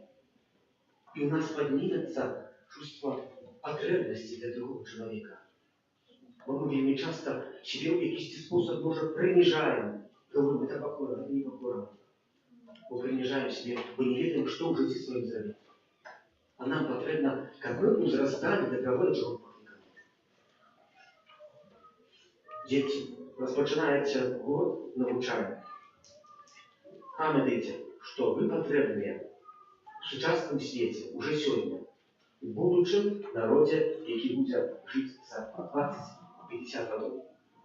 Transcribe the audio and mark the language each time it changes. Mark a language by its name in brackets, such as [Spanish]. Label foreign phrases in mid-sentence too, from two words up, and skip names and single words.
[Russian] И у нас поднимется чувство потребности для другого человека. Мы будем часто себе в якийсь способ, может, принижаем. Говорим: это покорно, это не покорно. Мы принижаем себе, мы не ведаем, что в жизни своем сделать. А нам потребно, как мы возрастали для того, до чего мы потрібно. [Ukrainian] Дети, розпочинається год навчання. Пам'ятайте, що ви потрібні в сучасному світі уже сьогодні, в будущем народі, який буде жити за 20-50 років.